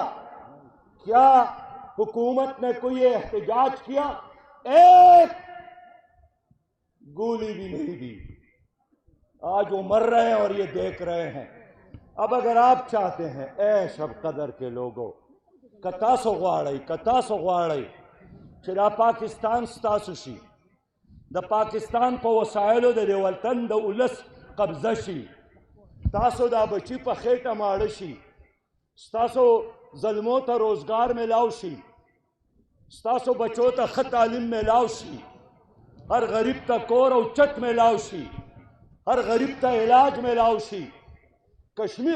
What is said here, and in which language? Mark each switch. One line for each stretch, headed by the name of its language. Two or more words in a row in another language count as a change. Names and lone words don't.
Urdu: کیا حکومت نے کوئی احتجاج کیا؟ ایک گولی بھی نہیں دی۔ آج وہ مر رہے ہیں اور یہ دیکھ رہے ہیں۔ اب اگر آپ چاہتے ہیں اے شب قدر کے لوگوں،
Pashto: کتاسو غواړئ چې دا پاکستان ستاسو شي، د پاکستان په وسایلو د دې وطن د ولس قبضه شي، ستاسو دا بچی په خېټه ماړه شي، ستاسو ظلمو ته روزگار میلاو شي، ستاسو بچو ته ښه تعلیم میلاو شي، ہر غریب ته کور او چت میلاو شي، ہر غریب ته علاج میلاو شي، کشمیر